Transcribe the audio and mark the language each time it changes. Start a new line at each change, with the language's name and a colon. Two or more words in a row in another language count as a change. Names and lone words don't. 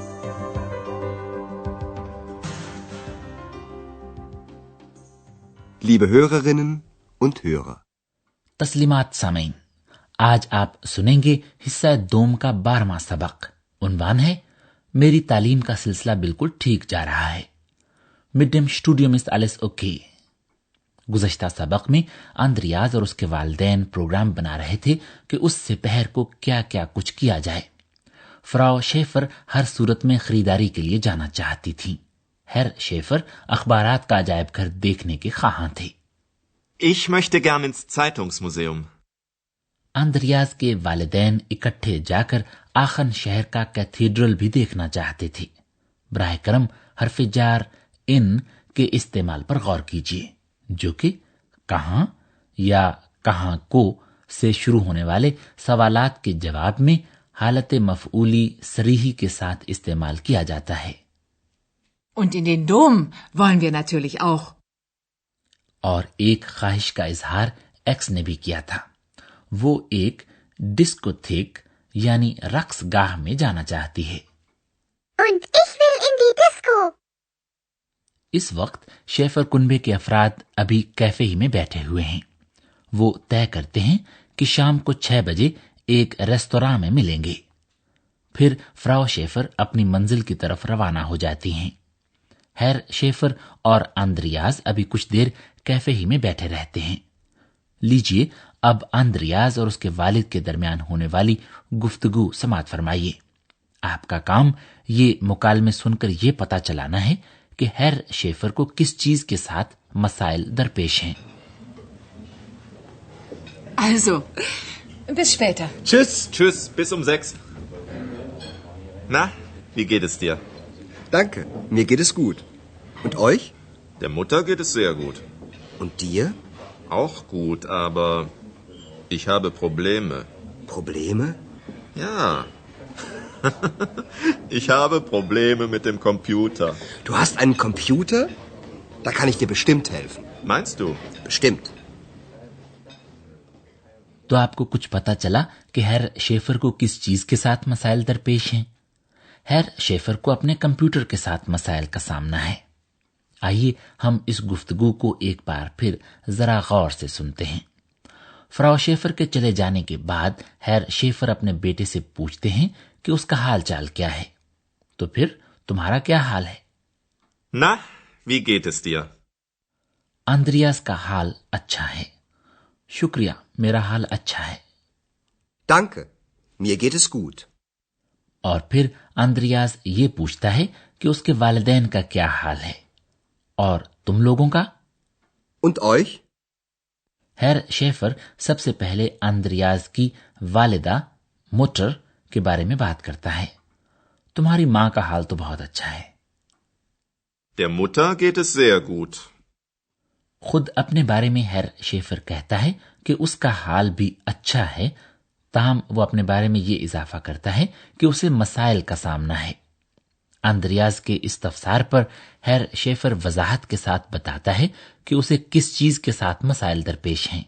German: Liebe Hörerinnen und Hörer,
Urdu: تسلیمات سامعین، آج آپ سنیں گے حصہ 2 کا 12واں سبق. عنوان ہے میری تعلیم کا سلسلہ بالکل ٹھیک جا رہا ہے.
German: Mit dem Studium ist alles okay।
Urdu: گزشتہ سبق میں آندریاز اور اس کے والدین پروگرام بنا رہے تھے کہ اس سہ پہر کو کیا کیا کچھ کیا جائے. فراؤ شیفر ہر صورت میں خریداری کے لیے جانا چاہتی تھی. ہر شیفر اخبارات کا عجائب گھر دیکھنے کے خواہاں تھے.
German: Ich möchte gern ins Zeitungsmuseum।
Urdu: آندریاز کے والدین اکٹھے جا کر آخن شہر کا کیتھیڈرل بھی دیکھنا چاہتے تھے. براہ کرم حرف جار اِن کے استعمال پر غور کیجیے، جو کہ کہاں یا کہاں کو سے شروع ہونے والے سوالات کے جواب میں حالت مفعولی صریحی کے ساتھ استعمال کیا جاتا ہے.
German: Und in den Dom wollen wir natürlich auch।
Urdu: اور ایک خواہش کا اظہار ایکس نے بھی کیا تھا. وہ ایک ڈسکوتھیک یعنی رقص گاہ میں جانا چاہتی ہے.
German: Und ich will in die Disco।
Urdu: اس وقت شیفر کنبے کے افراد ابھی کیفے ہی میں بیٹھے ہوئے ہیں. وہ طے کرتے ہیں کہ شام کو 6 بجے ایک ریستوراں میں ملیں گے. پھر فراؤ شیفر اپنی منزل کی طرف روانہ ہو جاتی ہیں. ہیر شیفر اور آندریاز ابھی کچھ دیر کیفے ہی میں بیٹھے رہتے ہیں. لیجیے اب آندریاز اور اس کے والد کے درمیان ہونے والی گفتگو سماعت فرمائیے. آپکا کام یہ مکالمے سن کر یہ پتا چلانا ہے کہ ہیر شیفر کو کس چیز کے ساتھ مسائل درپیش ہیں.
German: Also, bis später। Tschüss, bis um 6। Na, wie geht es dir? danke, mir geht es gut. Und euch? Der Mutter geht es sehr gut. Und dir? Auch gut, aber ich habe Probleme. Probleme? Ja. Ich habe Probleme mit dem Computer. Du hast einen Computer? Da kann ich dir bestimmt helfen. Meinst du? Bestimmt.
Urdu: تو آپکو کچھ پتا چلا کہ ہیر شیفر کو کس چیز کے ساتھ مسائل درپیش ہیں. ہیر شیفر کو اپنے کمپیوٹر کے ساتھ مسائل کا سامنا ہے. آئیے ہم اس گفتگو کو ایک بار پھر ذرا غور سے سنتے ہیں. فراؤ شیفر کے چلے جانے کے بعد ہیر شیفر اپنے بیٹے سے پوچھتے ہیں کہ اس کا حال چال کیا ہے. تو پھر تمہارا کیا حال ہے?
German: Na, wie geht es dir?
Urdu: آندریاس کا حال اچھا ہے. شکریہ، میرا حال اچھا ہے.
German: Danke, mir geht es gut।
Urdu: اور پھر آندریاس یہ پوچھتا ہے کہ اس کے والدین کا کیا حال ہے اور تم لوگوں کا.
German: Und euch?
Urdu: ہیر شیفر سب سے پہلے آندریاس کی والدہ موٹر کے بارے میں بات کرتا ہے. تمہاری ماں کا حال تو بہت اچھا ہے.
German: Der Mutter geht es sehr gut।
Urdu: خود اپنے بارے میں ہیر شیفر کہتا ہے کہ اس کا حال بھی اچھا ہے، تاہم وہ اپنے بارے میں یہ اضافہ کرتا ہے کہ اسے مسائل کا سامنا ہے. آندریاز کے اس تفسار پر ہیر شیفر وضاحت کے ساتھ بتاتا ہے کہ اسے کس چیز کے ساتھ مسائل درپیش ہیں.